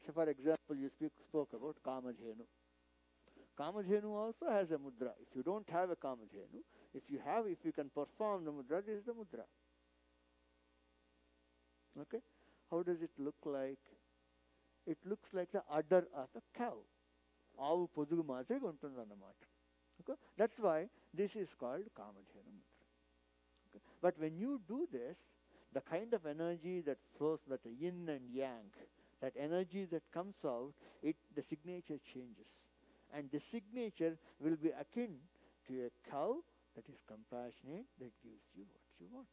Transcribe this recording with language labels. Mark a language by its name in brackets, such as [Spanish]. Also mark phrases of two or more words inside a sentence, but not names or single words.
[English] So for example, you spoke about Kamadhenu. Kamadhenu also has a mudra. If you don't have a Kamadhenu, if you can perform the mudra, this is the mudra. Okay? How does it look like? It looks like the udder of a cow. [Telugu] ఆవు పొదుగు మాదిరిగా ఉంటుంది అన్నమాట. [English] Okay? That's why this is called Kamadhenu mudra. Okay? But when you do this, the kind of energy that flows, that yin and yang, that energy that comes out, the signature changes. And the signature will be akin to a cow that is compassionate, that gives you what you want.